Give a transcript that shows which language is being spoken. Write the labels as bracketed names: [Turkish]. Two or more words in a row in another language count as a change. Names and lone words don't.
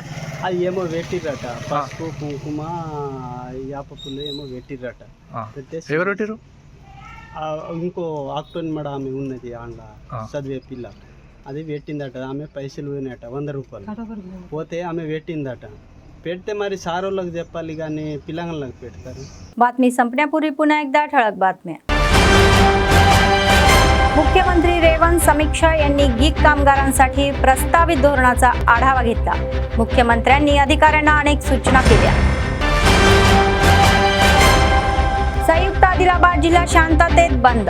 [Telugu] అది ఏమో పెట్టిర్రట, పసుపు కుంకుమ యాప పుల్లు ఏమో పెట్టిర్రట. ఎవరు పెట్టారు? ఇంకో ఆక్టోన్ మేడం ఆమె ఉన్నది ఆండ్ల చదివే పిల్ల, అది పెట్టిందట. ఆమె పైసలు పోయినట 100 రూపాయలు పోతే ఆమె పెట్టిందట. పెడితే మరి సారోళ్ళకి చెప్పాలి కానీ పిల్లలకు పెడతారు. [Marathi] बातमी संपण्यापूर्वी पुन्हा एकदा ठळक बातम्या. मुख्यमंत्री रेवंत समीक्षा यांनी गीक कामगारांसाठी प्रस्तावित धोरणाचा आढावा घेतला. मुख्यमंत्र्यांनी अधिकाऱ्यांना अनेक सूचना केल्या. संयुक्त आदिलाबाद जिल्हा शांततेत बंद.